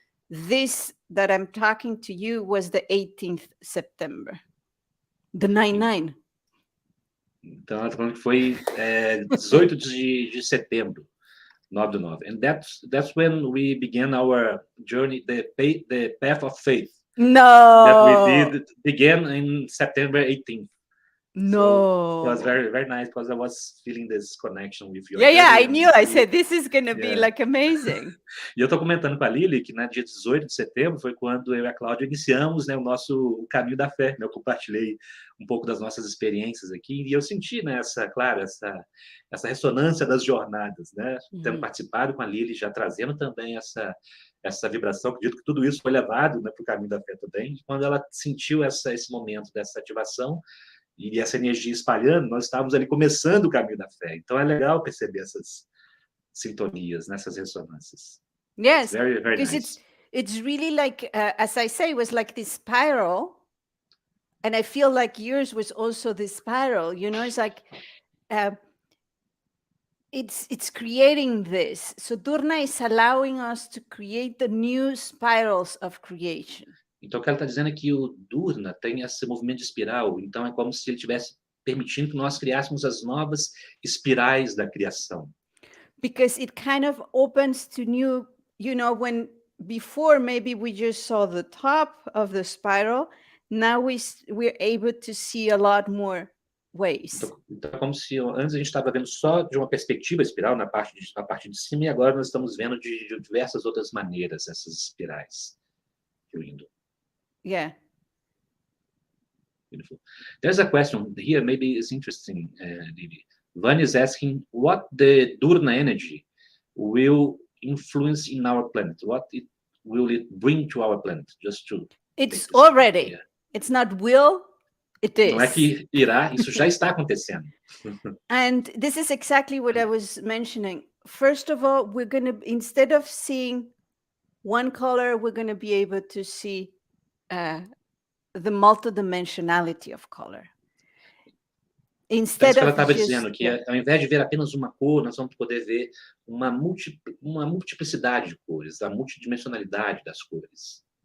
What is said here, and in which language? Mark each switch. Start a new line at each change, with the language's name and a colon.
English: This that I'm talking to you was the 18th September, the 9/9.
Portuguese: Então, ela está falando que foi 18 de setembro, 9/9.
English: And that's when we began our journey, the path of faith. No. That we began in September 18th. No. So it was very, very nice because I was feeling this connection with you. Yeah, I knew. I said, this is going to be like amazing.
Portuguese: E eu estou comentando com a Lilly que, dia 18 de setembro, foi quando eu e a Cláudia iniciamos, né, o caminho da fé. Né? Eu compartilhei um pouco das nossas experiências aqui e eu senti, né, essa ressonância das jornadas, né? Tendo participado com a Lilly, já trazendo também essa vibração. Acredito que tudo isso foi levado, né, para o caminho da fé também. Quando ela sentiu esse momento dessa ativação, e essa energia espalhando, nós estávamos ali começando o caminho da fé. Então, é legal perceber essas sintonias, nessas ressonâncias.
English: Yes, very, very because nice. it's really like, as I say, it was like this spiral. And I feel like yours was also this spiral, you know, it's like, it's creating this. So dUr-Rna is allowing us to create the new spirals of creation.
Portuguese: Então, o que ela está dizendo é que o dUr-Rna tem esse movimento de espiral, então é como se ele estivesse permitindo que nós criássemos as novas espirais da criação.
English: Because it kind of opens to new, you know, when before maybe we just saw the top of the spiral, now we're able to see a lot more ways.
Portuguese: Então é como se antes a gente estava vendo só de uma perspectiva espiral na parte de cima, e agora nós estamos vendo de diversas outras maneiras essas espirais fluindo.
English: Yeah. Beautiful. There's a question here, maybe it's interesting, Lily. Van is asking what the dUr-Rna energy will influence in our planet. What will it bring to our planet? Just to... It's already. Yeah. It's not will, it is.
Portuguese: Não é que irá, isso já está acontecendo.
English: And this is exactly what I was mentioning. First of all, we're going to, instead of seeing one color, we're going to be able to see the multidimensionality of color. Instead of
Portuguese: ela estava
English: just,
Portuguese: dizendo que ao invés de ver apenas uma cor, nós vamos poder ver uma multiplicidade de cores, a multidimensionalidade das cores.